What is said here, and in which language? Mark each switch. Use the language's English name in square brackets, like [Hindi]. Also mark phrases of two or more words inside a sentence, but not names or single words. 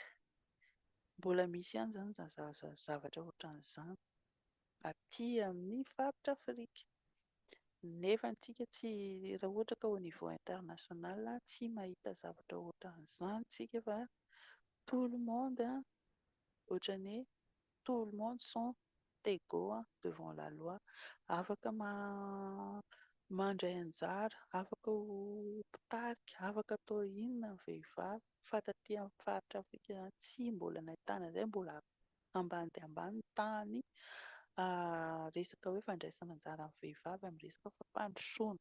[Malagasy] Mbola misy ihany izany zavatra ohatran'izany aty amin'ny faritra Afrika, nefa antsika tsy, raha ohatra ka [French] au niveau [Malagasy] international tsy mahita zavatra ohatran'izany tsika fa [French] tout le monde [Malagasy] ohatran'ny hoe [French] tout le monde sont égaux devant la loi, [Malagasy] afaka mandray anjara, afaka ho mpitarika, afaka atao inona ny vehivavy, fa taty amin'ny faritra Afrika izany tsy mbola nahitana izay, mbola ambany dia ambany ny tany resaka hoe fandraisana anjara amin'ny vehivavy amin'ny resaka fampandrosoana.